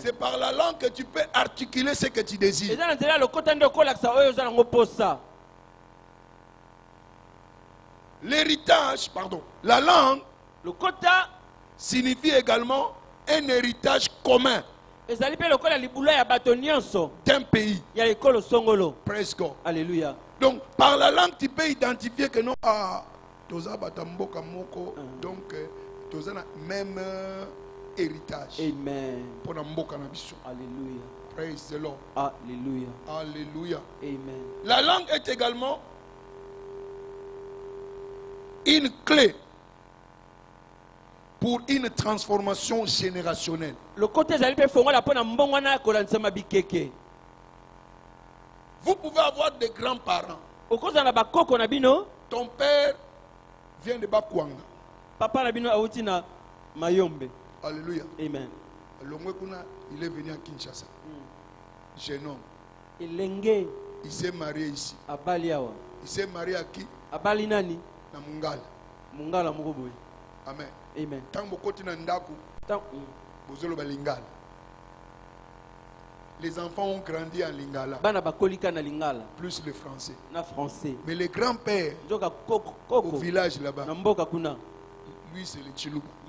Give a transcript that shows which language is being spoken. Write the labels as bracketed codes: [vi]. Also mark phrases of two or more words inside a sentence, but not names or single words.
[fr] C'est par la langue que tu peux articuler ce que tu désires. L'héritage, pardon, la langue signifie également un héritage commun d'un pays. [en] Praise God. [fr] Alléluia. Donc, par la langue, tu peux identifier que non, donc, même héritage. Amen. Alléluia. [en] Praise the Lord. [fr] Alléluia. Alléluia. Amen. La langue est également une clé pour une transformation générationnelle. Vous pouvez avoir des grands-parents. Ton père vient de Bakwanga. Papa Nabino Aoutina Mayombe. Alléluia. Amen. Il est venu à Kinshasa. Jeune homme. Il s'est marié ici. Il s'est marié à qui? Abalinani. Na Mungala. Mungala Mugoboy. Amen. Amen. Les enfants ont grandi en Lingala. Plus le français. Mais le grand-père au village là-bas, lui c'est le Chiluba.